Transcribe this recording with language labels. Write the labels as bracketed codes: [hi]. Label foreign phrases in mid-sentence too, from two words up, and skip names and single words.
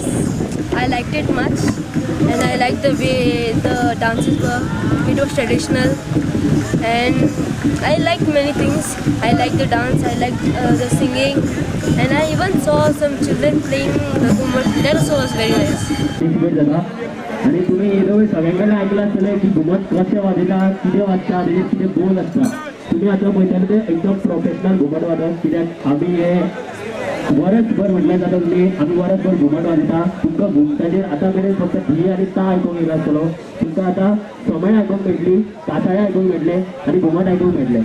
[en] I liked it much, and I liked the way the dances were. It was traditional, and I liked many things. I liked the dance, I liked the singing, and I even saw some children playing the Ghumar. That also was very nice. [mr] आणि तुम्ही येलो सगळ्यांकडे ऐकलं असेल की [kok] घुमट कशें वाजयता कितें वाजता आनी कितें बोल आसता. तुम्ही आता पळयता ते एकदम प्रोफेशनल घुमट वादक कित्याक आमी हे वर्सभर म्हटलें जाता तुमी आमी वर्सभर घुमट वाजयता. तुमकां घुमटाचेर आतां मेरेन फक्त धी आनी ता आयकूंक येयलो आसतलो. तुमकां आतां समय आयकूंक मेळटली, कासाळे आयकूंक मेळटले आनी घुमट आयकूंक मेळटले.